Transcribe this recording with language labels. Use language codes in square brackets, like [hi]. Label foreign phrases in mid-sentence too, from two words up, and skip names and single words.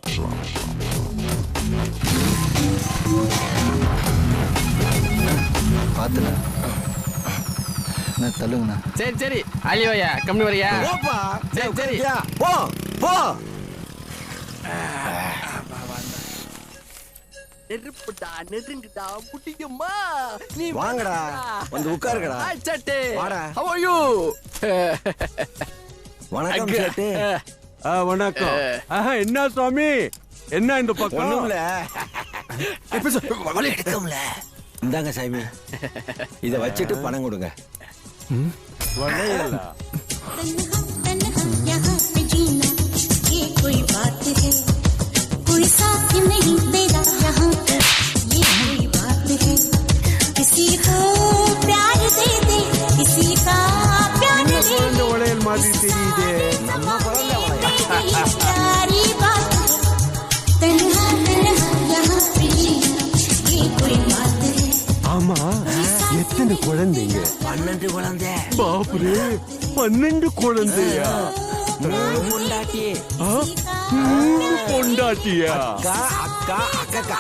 [ta] பாத்துண்ணா தள்ளுங்கண்ணா. சரி சரி, அழியோயா கம்மி வரையா? போப்பா. சரி சரி, போ போ. நெருப்புடா நெருங்குடா முடியுமா நீ வாங்கடா வந்து உட்காருங்கடா. சட்டே வாடா. [en] how are you [ta] வணக்கம் சேட்டு. வணக்கம். என்ன சுவாமி, என்ன இந்த பக்கம்? ஒண்ணுமில்ல. எடுக்கல. இந்தாங்க சாமி, இத வச்சுட்டு பணம் கொடுங்க. வளையலா? [hi] यहाँ पे जीना ये कोई बात है कोई साथ नहीं तेरा यहाँ पे ये कोई बात है किसी को प्यार दे दे किसी का प्यार ले ले [ta] வளையல் மாதிரி தெரியுதே. நம்ம குழந்தை வளையல். [hi] प्यारी बात तन्हा तन्हा यहाँ पे जीना ये कोई बात है [ta] ஆமா, எத்தனை குழந்தைங்க? 12 குழந்தை. பாப்புரே, 12 குழந்தையா? 3 பொண்டாட்டி. 3 பொண்டாட்டியா? அக்கா அக்கா அக்கா.